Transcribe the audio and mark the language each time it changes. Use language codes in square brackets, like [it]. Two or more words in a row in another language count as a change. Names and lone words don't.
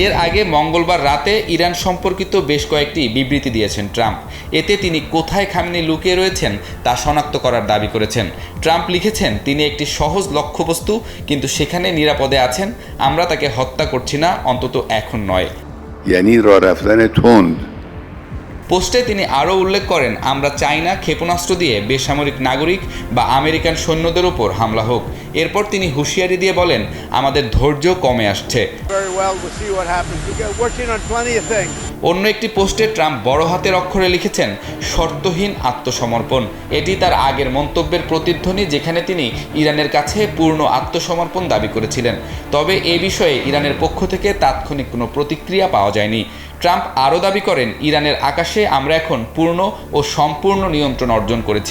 [bn] এর আগে মঙ্গলবার রাতে ইরান সম্পর্কিত বেশ কয়েকটি বিবৃতি দিয়েছেন ট্রাম্প। এতে তিনি কোথায় খামেনি লুকিয়ে রয়েছেন তা শনাক্ত করার দাবি করেছেন। ট্রাম্প লিখেছেন, তিনি একটি সহজ লক্ষ্যবস্তু, কিন্তু সেখানে নিরাপদে আছেন। আমরা তাকে হত্যা করছি না, অন্তত এখন নয়। [fa] یعنی راه رفتن تند [bn] পোস্টে তিনি আরও উল্লেখ করেন, আমরা চাই না ক্ষেপণাস্ত্র দিয়ে বেসামরিক নাগরিক বা আমেরিকান সৈন্যদের ওপর হামলা হোক। এরপর তিনি হুঁশিয়ারি দিয়ে বলেন, আমাদের ধৈর্য কমে আসছে। [en] Very well, we'll see what happens. We're working on plenty of things. [bn] অন্য একটি পোস্টে ট্রাম্প বড় হাতের অক্ষরে লিখেছেন, শর্তহীন আত্মসমর্পণ। এটি তার আগের মন্তব্যের প্রতিধ্বনি, যেখানে তিনি ইরানের কাছে পূর্ণ আত্মসমর্পণ দাবি করেছিলেন। তবে এ বিষয়ে ইরানের পক্ষ থেকে তাৎক্ষণিক কোনো প্রতিক্রিয়া পাওয়া যায়নি। ট্রাম্প আরও দাবি করেন, ইরানের আকাশে আমরা এখন পূর্ণ ও সম্পূর্ণ নিয়ন্ত্রণ অর্জন করেছি।